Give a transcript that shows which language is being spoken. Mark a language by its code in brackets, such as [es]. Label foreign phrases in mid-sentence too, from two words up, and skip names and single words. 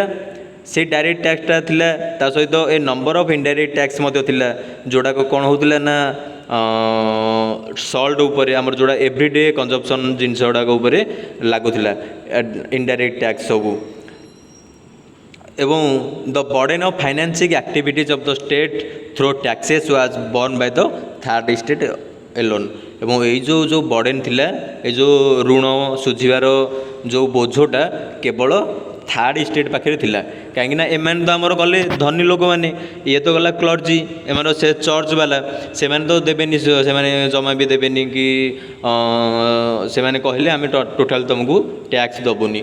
[or] ସେଇ [en] direct tax-ta [or] ଥିଲା, ତା ସହିତ [en] a number of indirect tax [or] ମଧ୍ୟ ଥିଲା, ଯେଉଁଟାକ କ'ଣ ହେଉଥିଲା ନା ସଲ୍ଟ ଉପରେ, ଆମର ଯେଉଁଟା [en] everyday consumption [or] ଜିନିଷ ଗୁଡ଼ାକ ଉପରେ ଲାଗୁଥିଲା [en] indirect tax [or] ସବୁ। [en] ଏବଂ the burden of financing activities of the state through taxes was borne by the third state alone। [or] ଏବଂ ଏଇ ଯେଉଁ ବର୍ଡେନ୍ ଥିଲା, ଏ ଯେଉଁ ଋଣ ସୁଝିବାର ଯେଉଁ ବୋଝଟା କେବଳ [en] third state [or] ପାଖରେ ଥିଲା। କାହିଁକିନା ଏମାନେ ତ ଆମର ଗଲେ ଧନୀ ଲୋକମାନେ, ଇଏ ତ ଗଲା କ୍ଲର୍ଜି, ଏମାନେ ସେ ଚର୍ଚ୍ଚ ବାଲା, ସେମାନେ ତ ଦେବେନି, ସେମାନେ ଜମା ବି ଦେବେନି କି ସେମାନେ କହିଲେ ଆମେ ଟୋଟାଲ୍ ତୁମକୁ ଟ୍ୟାକ୍ସ ଦେବୁନି।